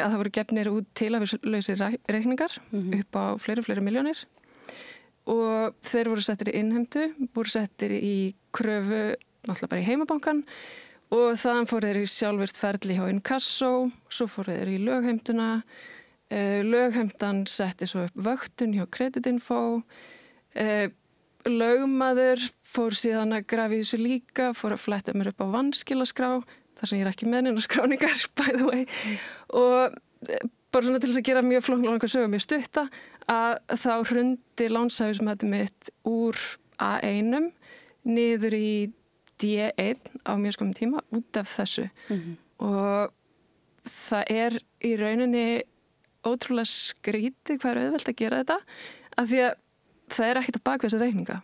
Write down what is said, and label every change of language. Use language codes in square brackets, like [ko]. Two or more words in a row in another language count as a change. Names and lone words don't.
[is] að það voru gefnir út tilhæfulausir reikningar upp á fleiri milljónir og þeir voru settir í innheimtu, voru settir í kröfu náttúrulega bara í heimabankan og þaðan fóru þeir í sjálfvirkt ferli hjá inkasso, svo fóru þeir í lögheimtuna, lögheimtan setti svo upp vöktun hjá kreditinfo, lögmaður fór síðan að grafa í þessu líka, fór að fletta mér upp á vanskilaskrá, þar sem ég ekki með neina skráningar, [en] by the way. [is] Og bara svona til þess að gera mjög flóknlega sögu mjög stutta, að þá hrundi lánshæfismatið mitt úr A1 niður í D1 á mjög skömmum tíma út af þessu. Og það í rauninni ótrúlega skrítið hvað auðvelt að gera þetta, af því að það ekkert að baka þessa reikninga.